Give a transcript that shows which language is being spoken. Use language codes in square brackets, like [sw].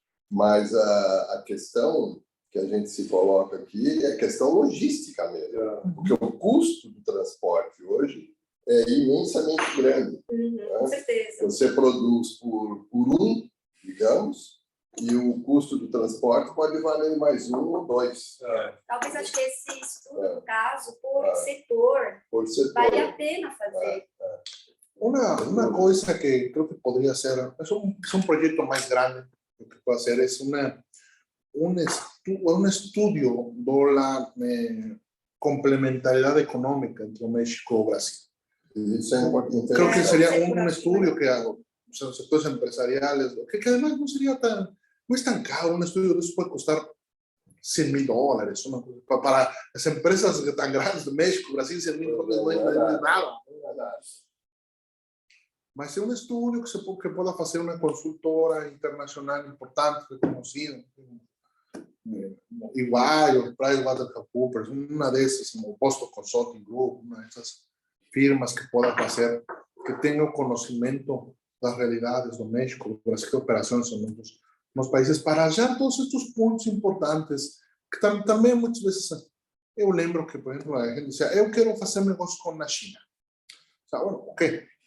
[pt] Mas a questão que a gente se coloca aqui é a questão logística mesmo, porque o custo do transporte hoje é imensamente grande. Com certeza. Você produz por digamos, e o custo do transporte pode valer mais 1 ou 2. Talvez acho que esse estudo, no caso, por setor, vale a pena fazer. [es] Uma coisa que creo que podría ser, es un proyecto más grande, lo que puede hacer es un estudio de la complementariedad económica entre México y Brasil. Creo que sería un estudio que los sectores empresariales, que además no es tan caro. Un estudio de eso puede costar $100,000. Para las empresas tan grandes de México, Brasil, $100,000 no es nada. [pt] Mas é um estudo que pode fazer uma consultora internacional importante, reconhecida, igual, PricewaterhouseCoopers, uma dessas, como o Boston Consulting Group, uma dessas firmas que podem fazer, que tenham conhecimento das realidades do México, do Brasil, operações nos países, para achar todos estes pontos importantes, que também muitas vezes, eu lembro que, por exemplo, a gente dizia, eu quero fazer negócio com a China. Bueno, ok.